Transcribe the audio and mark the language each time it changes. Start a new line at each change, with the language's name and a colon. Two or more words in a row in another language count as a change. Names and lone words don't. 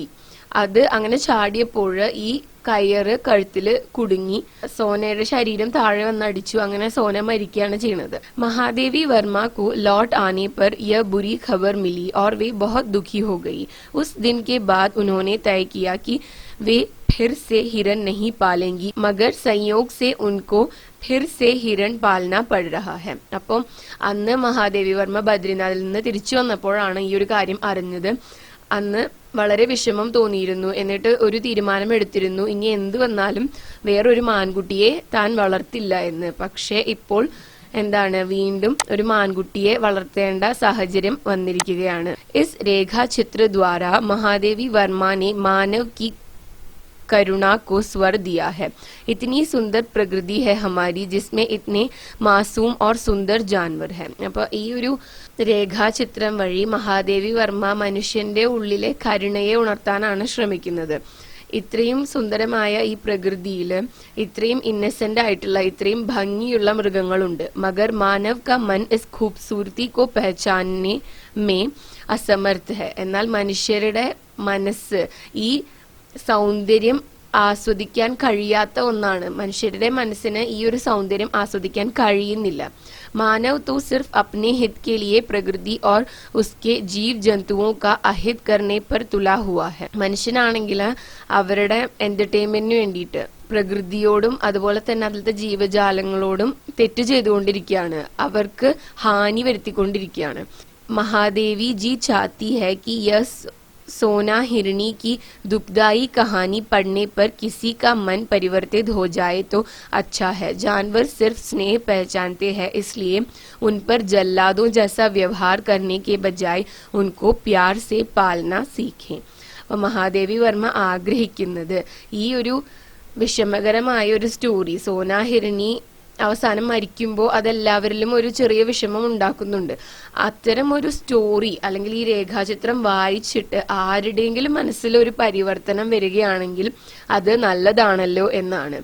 Malayalam: അത് അങ്ങനെ ചാടിയപ്പോൾ ഈ കയറ് കഴുത്തില് കുടുങ്ങി സോനയുടെ ശരീരം താഴെ വന്നടിച്ചു. അങ്ങനെ സോന മരിക്കുകയാണ് ചെയ്യുന്നത്.
Hindi: महादेवी वर्मा को लौट आने पर यह बुरी खबर मिली और वे बहुत दुखी हो गई. उस दिन के बाद उन्होंने तय किया कि वे फिर से हिरन नहीं पालेंगी, मगर संयोग से उनको फिर से हिरन पालना पड़ रहा है.
Malayalam: അപ്പം അന്ന് മഹാദേവി വർമ്മ ബദ്രിനാഥിൽ നിന്ന് തിരിച്ചു വന്നപ്പോഴാണ് ഈ ഒരു കാര്യം അറിഞ്ഞത്. അന്ന് വളരെ വിഷമം തോന്നിയിരുന്നു. എന്നിട്ട് ഒരു തീരുമാനം എടുത്തിരുന്നു, ഇനി എന്ത് വന്നാലും വേറൊരു മാൻകുട്ടിയെ താൻ വളർത്തില്ല എന്ന്. പക്ഷെ ഇപ്പോൾ എന്താണ്, വീണ്ടും ഒരു മാൻകുട്ടിയെ വളർത്തേണ്ട സാഹചര്യം വന്നിരിക്കുകയാണ്.
Hindi: इस रेखाचित्र द्वारा മഹാദേവി വർമ്മ ने मानव की करुणा को स्वर दिया है. इतनी सुंदर प्रकृति है हमारी, जिसमें इतने मासूम और सुंदर जानवर है.
Malayalam: അപ്പൊ ഈ ഒരു രേഖാചിത്രം വഴി മഹാദേവി വർമ്മ മനുഷ്യന്റെ ഉള്ളിലെ കരുണയെ ഉണർത്താനാണ് ശ്രമിക്കുന്നത്. ഇത്രയും സുന്ദരമായ ഈ പ്രകൃതിയിൽ ഇത്രയും ഇന്നസെന്റ് ആയിട്ടുള്ള ഇത്രയും ഭംഗിയുള്ള മൃഗങ്ങളുണ്ട്.
Hindi: मगर मानव का मन इस खूबसूरती को पहचानने में असमर्थ है.
Malayalam: എന്നാൽ മനുഷ്യരുടെ മനസ്സ് ഈ സൗന്ദര്യം ആസ്വദിക്കാൻ കഴിയാത്ത ഒന്നാണ്. മനുഷ്യരുടെ മനസ്സിന് ഈ ഒരു സൗന്ദര്യം ആസ്വദിക്കാൻ കഴിയുന്നില്ല.
Hindi: मानव तो सिर्फ अपने हित के लिए प्रकृति और उसके जीव जंतुओं का अहित करने पर तुला हुआ है.
Malayalam: മനുഷ്യനാണെങ്കിൽ അവരുടെ എന്റർടൈൻമെന്റിന് വേണ്ടിയിട്ട് പ്രകൃതിയോടും അതുപോലെ തന്നെ അതിലത്തെ ജീവജാലങ്ങളോടും തെറ്റ് ചെയ്തുകൊണ്ടിരിക്കുകയാണ്, അവർക്ക് ഹാനി വരുത്തിക്കൊണ്ടിരിക്കുകയാണ്.
Hindi: महादेवी जी चाहती है कि यह सोना हिरणी की दुखदाई कहानी पढ़ने पर किसी का मन परिवर्तित हो जाए तो अच्छा है. जानवर सिर्फ स्नेह पहचानते हैं, इसलिए उन पर जल्लादों जैसा व्यवहार करने के बजाय उनको प्यार से पालना सीखें.
Malayalam: അപ്പോൾ മഹാദേവി വർമ്മ ആഗ്രഹിക്കുന്നത് ഈ ഒരു വിഷമകരമായ ഒരു സ്റ്റോറി, സോനാ ഹിരണി അവസാനം മരിക്കുമ്പോൾ അതെല്ലാവരിലും ഒരു ചെറിയ വിഷമം ഉണ്ടാക്കുന്നുണ്ട്. അത്തരം ഒരു സ്റ്റോറി അല്ലെങ്കിൽ ഈ രേഖാചിത്രം വായിച്ചിട്ട് ആരുടെയെങ്കിലും മനസ്സിൽ ഒരു പരിവർത്തനം വരികയാണെങ്കിൽ അത് നല്ലതാണല്ലോ എന്നാണ്.